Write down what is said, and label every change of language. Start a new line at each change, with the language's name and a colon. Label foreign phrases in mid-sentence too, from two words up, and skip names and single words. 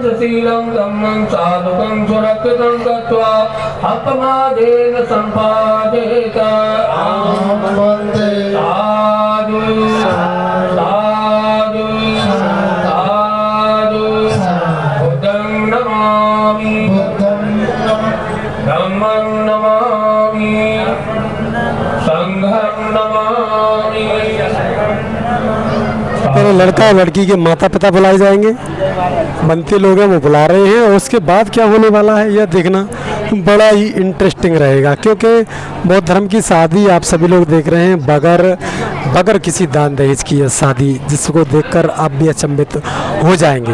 Pali: शीलं धम्मं साधुकं सुरक्षितं गत्वा अपमादेन सम्पादेत साधु साधु साधु बुद्धं नमामि धम्मं नमामि संघं नमामि।
Hindi: पहले लड़का और लड़की के माता पिता बुलाए जाएंगे, बनते लोग हैं वो बुला रहे हैं, और उसके बाद क्या होने वाला है यह देखना बड़ा ही इंटरेस्टिंग रहेगा, क्योंकि बौद्ध धर्म की शादी आप सभी लोग देख रहे हैं बगैर किसी दान दहेज की यह शादी, जिसको देखकर आप भी अचंभित हो जाएंगे।